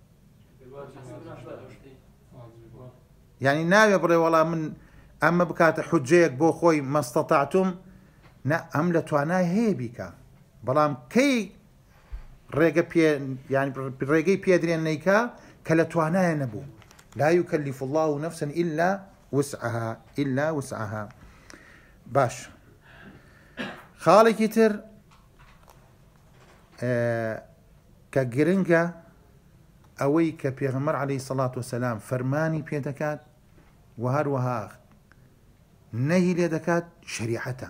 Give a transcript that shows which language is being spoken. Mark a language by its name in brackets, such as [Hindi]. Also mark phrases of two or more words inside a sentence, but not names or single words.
[Central Kurdish] یعنی ناوێ بڵێ وەڵام من ئەمە بکاتە حوجەیەک بۆ خۆی مەستەتاعتم، نە، ئەم لە توانای هەیە بیکە، بەڵام کەی ڕێگەی پێدرێن نیکا کە لە توانایە نەبوو. [Arabic] لا يكلف الله نفسا إلا وسعها. [Central Kurdish] باش، خاڵێکی تر کە گرنگە ئەوەی کە پێغەمبەر [Arabic] عەلەیهی سەڵات وسەلام [Central Kurdish] فەرمانی پێ دەکات و هەروەها نەهی لێ دەکات شەریعەتە.